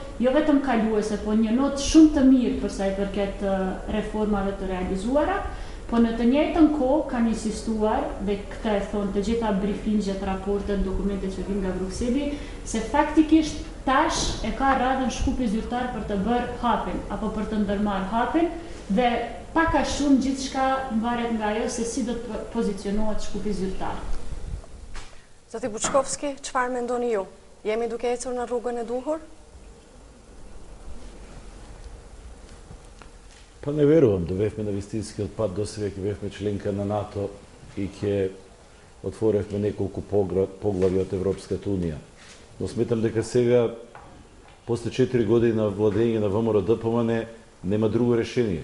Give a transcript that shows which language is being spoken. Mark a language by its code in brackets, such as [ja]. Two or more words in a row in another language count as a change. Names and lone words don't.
[sq] jo vetëm kaluese, po një notë shumë të mirë përsa i përket reformave të realizuara, po në të njëjtën kohë kanë insistuar, dhe këtë e thonë të gjitha briefingjet, raportet, dokumentet që vinë nga Brukseli, se faktikisht tash e ka radhën shkupi zyrtar për të bërë hapin, apo për të ndërmarrë hapin, dhe paka shumë gjithçka mbaret nga ajo se si do të pozicionohet shkupi zyrtar. Zoti Buçkovski, çfarë mendoni ju? Jemi duke ecur në rrugën e duhur? [mk] Па не верувам да бевме на вистинскиот пат, досега ќе бевме членка на НАТО и ќе отворевме неколку поглави од Европската унија. Но сметам дека сега, после 4 години на владење на ВМРО ДПМН, нема друго решение.